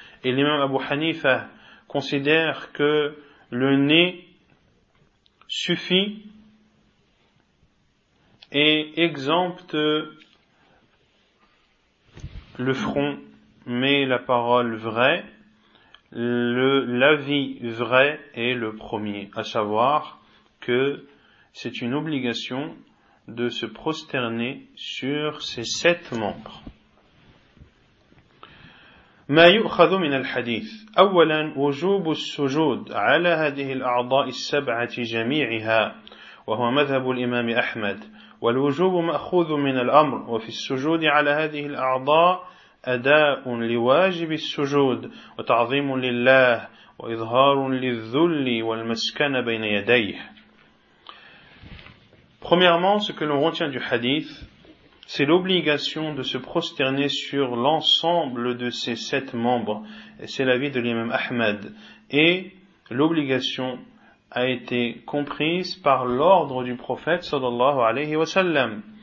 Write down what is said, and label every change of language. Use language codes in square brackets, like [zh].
[fr] Et l'imam Abu Hanifa considère que le nez suffit et exempte le front, mais la parole vraie, l'avis vrai est le premier, à savoir que c'est une obligation de se prosterner sur ses sept membres. [ar] ما يؤخذ من الحديث أولا وجوب السجود على هذه الأعضاء السبعة جميعها وهو مذهب الإمام أحمد والوجوب مأخوذ من الأمر وفي السجود على هذه الأعضاء أداء لواجب السجود وتعظيم لله وإظهار للذل والمسكن بين يديه. [fr] Premièrement, ce que l'on retient du hadith, c'est l'obligation de se prosterner sur l'ensemble de ses sept membres. C'est l'avis de l'imam Ahmed. Et l'obligation a été comprise par l'ordre du prophète [ar] sallallahu alayhi wa sallam.